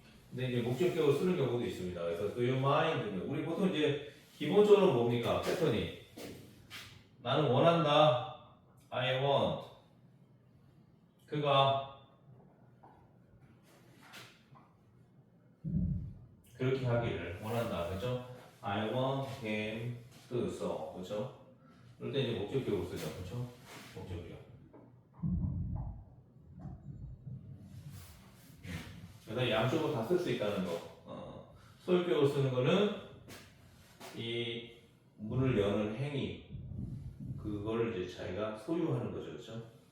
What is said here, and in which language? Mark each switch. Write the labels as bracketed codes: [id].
[ko] 근데 이제 목적격을 쓰는 경우도 있습니다. 그래서 [en] do you mind [ko] 우리 보통 이제 기본적으로 뭡니까 패턴이 나는 원한다, [en] I want [ko] 그가 그렇게 하기를 원한다, 그렇죠? [en] I want him to so, [ko] 그렇죠? 그럴 때 이제 목적격을 쓰죠, 그렇죠? 목적격. 그래서 양쪽으로 다 쓸 수 있다는 거. 소유격을 쓰는 거는 이 문을 여는 행위, 그걸 이제 자기가 소유하는 거죠, 그렇죠?